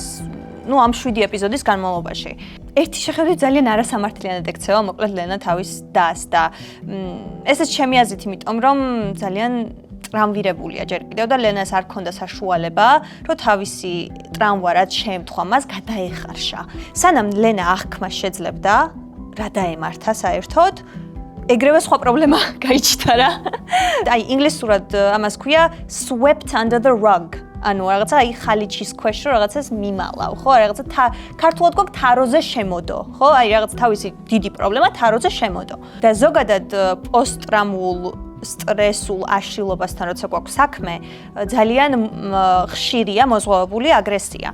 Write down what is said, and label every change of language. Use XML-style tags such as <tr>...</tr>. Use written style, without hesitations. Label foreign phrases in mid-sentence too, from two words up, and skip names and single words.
<ka>ამ 7 ეპიზოდის განმავლობაში. ერთი შეხედვით ძალიან არასამართლიანად ექცევა მოკლედ ლენა თავის დას და ესეც ჩემი აზრით, იმიტომ რომ ძალიან ტრამვირებულია ჯერ კიდევ და ლენას არ ქონდა საშუალება, რომ თავისი ტრამვა რაც შეემთხვა მას გადაეხარშა. სანამ ლენა აღქმა შეძლებდა, რა დაემართა საერთოდ, ეგრევე სხვა პრობლემა გაიჩნდა რა. აი ინგლისურად ამას ქვია</ka> <en>swept under the rug.</en> <ka>ანუ რაღაცა აი ხალიჩის ქვეშ რო რაღაცას მიმალავ, ხო? რაღაცა ქართულად გვაქვს თაროზე შემოდო, ხო? აი რაღაც თავისი დიდი პრობლემა თაროზე შემოდო. და ზოგადად პოსტტრამულ სტრესულ აშლილობასთან როცა გვაქვს საქმე, ძალიან ხშირია მოზღვავებული აგრესია.</ka>